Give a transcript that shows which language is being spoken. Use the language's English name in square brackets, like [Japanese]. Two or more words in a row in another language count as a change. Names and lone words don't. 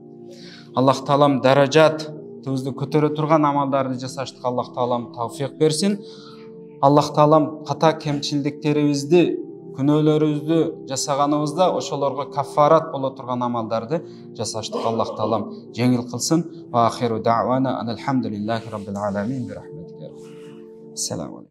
[Kyrgyz] Аллах таалам даражатыбызды көтөрө турган амалдарды жасаштыкка Аллах таалам тауфик берсин. Аллах таалам ката кемчилдиктерибизди, күнөөлөрүбүздү жасаганыбызда ошолорго кафарат боло турган амалдарды жасаштыкка Аллах таалам жеңил кылсын. [Arabic] وآخر دعوانا الحمد لله رب العالمين برحمته. السلام عليكم.